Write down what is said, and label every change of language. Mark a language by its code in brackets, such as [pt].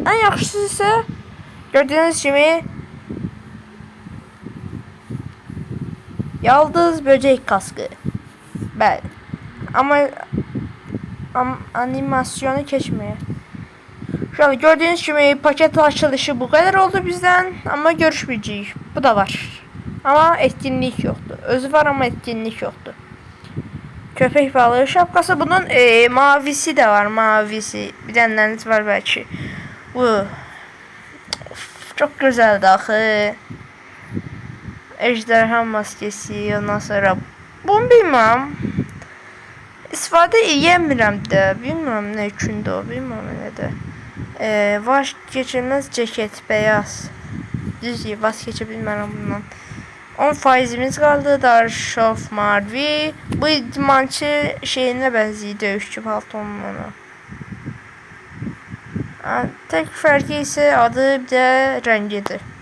[az] Ən yaxşısı isə gördüyünüz kimi yaldız böcek kaskı. Bəli. [tr] Amma animasyonu keçmeye. Şu an gördüğünüz gibi paket açılışı bu kadar oldu bizden, ama görüşmeyeceğiz. Bu da var. Ama etkinlik yoktu. Özü var ama etkinlik yoktu. Köpek balığı şapkası, bunun mavisi de var, mavisi. Bir denleriniz var belki. Bu of, çok güzeldi axı. Ejderha maskesi, ondan sonra bunu bilmem. [az] İstifadə edəmirəm də, bilmirəm nə üçündür o, bilmirəm nədir. [tr] Vazgeçilməz ceket, beyaz. [az] Düzdür, vazgeçə bilmərəm bundan. 10%'imiz qaldı, Darşov mavi. Bu idmançı şeyinə bənzəyir, döyüşçü paltonuna. Tek fərqi isə adı, bir də rəngidir.